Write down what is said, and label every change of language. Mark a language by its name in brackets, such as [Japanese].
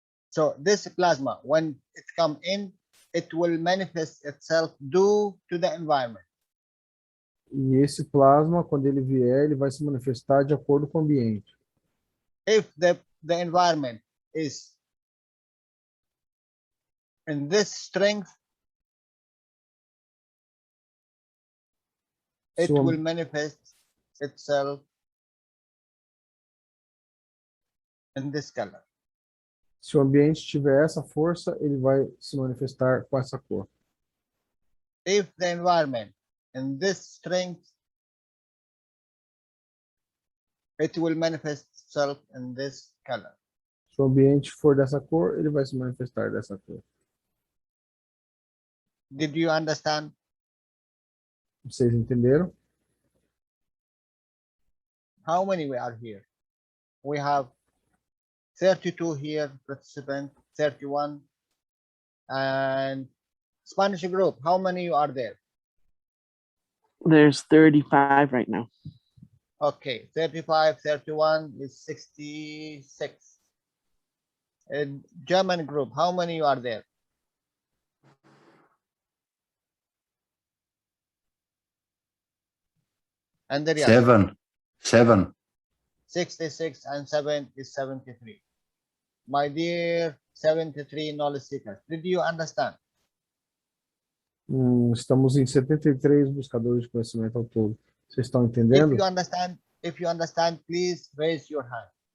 [English] So this plasma, when it come in, it will manifest itself due to the environment. [Portuguese] E esse plasma, quando ele vier, ele vai se manifestar de acordo com o ambiente. [English] If the environment is in this strength, it [Portuguese] Se o, [English] will manifest itself in this color. [Portuguese] se o ambiente tiver essa força, ele vai se manifestar com essa cor. [English] If the environment in this strength, it will manifest itself in this color. [Portuguese] Se o ambiente for dessa cor, ele vai se manifestar dessa cor. [English] Did you understand? [Portuguese] Vocês entenderam? [English] How many we are here? We have 32 here, participant, 31. And Spanish group, how many you are there? There's 35 right now. Okay, 35, 31 is 66. And German group, how many you are there? And there 7. 66 and 7 is 73. My dear 73 knowledge seekers, did you understand? [Portuguese] Estamos em 73 buscadores de conhecimento ao todo. Vocês estão [English] If [Portuguese] entendendo? [English] you understand, please raise your hand.